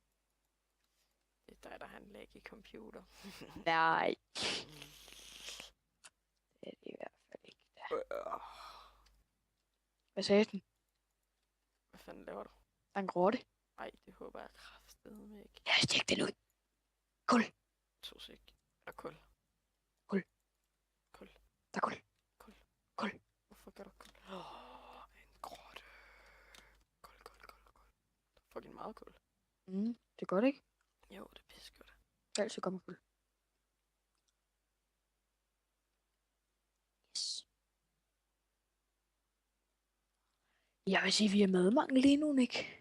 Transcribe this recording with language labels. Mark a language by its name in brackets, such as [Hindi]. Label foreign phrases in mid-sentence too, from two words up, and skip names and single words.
[Danish] Det er dig, der har en lag i computer. Nej. Det er det i hvert fald ikke. Hvad sagde den? Hvad fanden laver du? Der er en grotte. Ej, det håber jeg kraftedeme ikke. Ja, stik den ud. Kul. To sek. Der er kul. Kul. Kul. Der er kul. Kul. Kul. Hvorfor gør du kul? En grotte. Kul. Der er fucking meget kul. Det er godt, ikke? Jo, det er pisse godt. Altid kommer kul. Yes. Jeg vil sige, vi er madmangel lige nu, ikke?